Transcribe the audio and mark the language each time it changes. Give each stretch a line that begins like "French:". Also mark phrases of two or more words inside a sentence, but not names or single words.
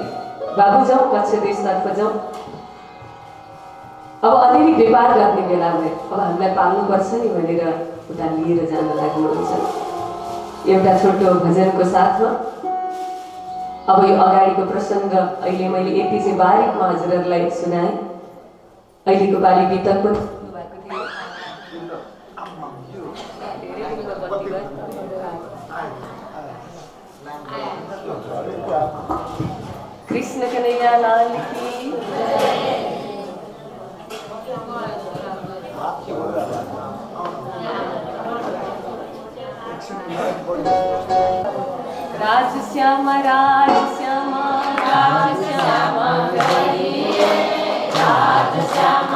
Nepali: बाबु जाउँ कच्छ देशतर्फ जाउँ। अब अलिअलि व्यापार गर्ने बेला भयो, अब हामीलाई पाल्नुपर्छ नि भनेर उता लिएर जान लाग्नुहुन्छ। एउटा छोटो भजनको साथमा अब यो अगाडिको प्रसङ्ग अहिले मैले यति चाहिँ बारीकमा हजुरहरूलाई सुनाएँ। अहिलेको पालि बितक पनि
Hindi: कृष्ण कन्हैया लाल की राज श्यामा राज श्यामा राज श्यामा कहिए, राज श्यामा